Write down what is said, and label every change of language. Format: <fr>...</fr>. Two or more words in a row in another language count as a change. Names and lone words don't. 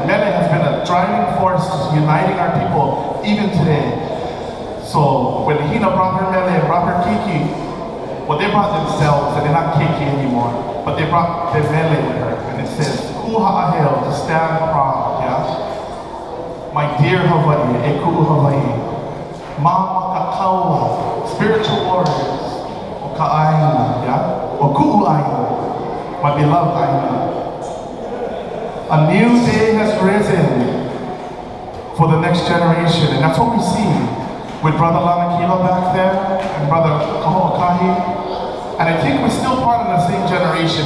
<en>Mele has been a driving force uniting our people even today. So when Hina brought her mele and brought her kiki, well, they brought themselves, and they're not kiki anymore, but they brought their mele with her, and it says, Kuha'ahel, to stand proud, yeah? My dear Hawaii,</en> <haw>e ku'u Hawaii, Mamaka</haw> <en>spiritual warriors,</en> <haw>o ka'aina, yeah? O ku'u aina.</haw> <en>My beloved Aina. A new day has risen for the next generation, and that's what we see with Brother Lanakila back there and Brother OHA. And I think we're still part of the same generation.</en>